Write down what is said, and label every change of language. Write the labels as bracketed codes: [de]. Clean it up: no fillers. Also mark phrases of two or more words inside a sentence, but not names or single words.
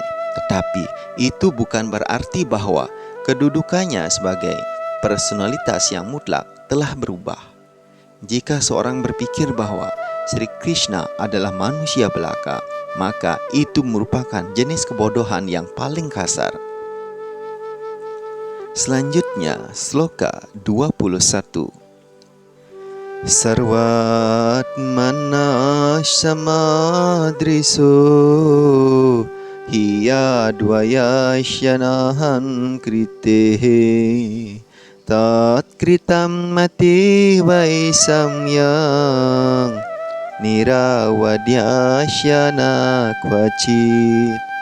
[id] Tetapi itu bukan berarti bahwa kedudukannya sebagai personalitas yang mutlak telah berubah. Jika seorang berpikir bahwa Sri Krishna adalah manusia belaka, maka itu merupakan jenis kebodohan yang paling kasar. Selanjutnya, Sloka 21. [sa] Sarvatmana samadriso hiya dvayashanahan kritehe tat kritam mati vaisamyang nirawadyasyana kvacit.